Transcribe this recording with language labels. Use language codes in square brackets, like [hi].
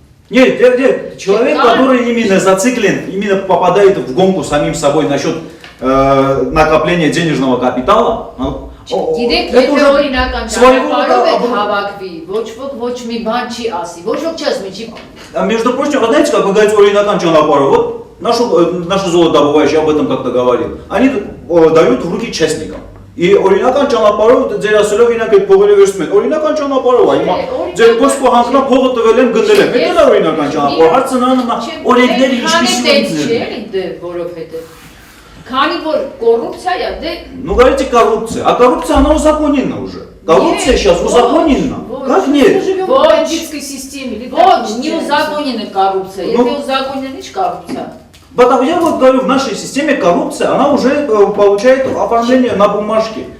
[ru] Нет, человек, который именно зациклен, именно попадает в гонку с самим собой насчет накопления денежного капитала. [hy] Գիտեք, եթե օրինական ճանապարհով եք հավաքվի, ոչ մի բան չի ասի, ոչ ոք չի ասի, [ru] Между прочим, вы знаете, как вы говорите, оригинальный чанапару, вот наши золотодобывающие об этом как-то говорили, они дают в руки частникам. [hy] И օրինական ճանապարհով ձեր ասելով ինքն այդ փողերը վերցնում են։ Օրինական ճանապարհով է, հիմա ձեր ոսկու հանքնա փողը տվել եմ գնել եմ։ Դա է օրինական ճանապարհ։ Հարցը նրան է օրենքները ինչպիսի են, որովհետեւ քանի որ կոռուպցիա է, դե [ru] Ну говорите коррупция, а коррупция она узаконена уже. Коррупция сейчас узаконена. Как нет? В бандитской системе. Вот, не узаконена коррупция. Если узаконена, не коррупция. Потому я вот говорю, в нашей системе коррупция, она уже получает оформление на бумажке.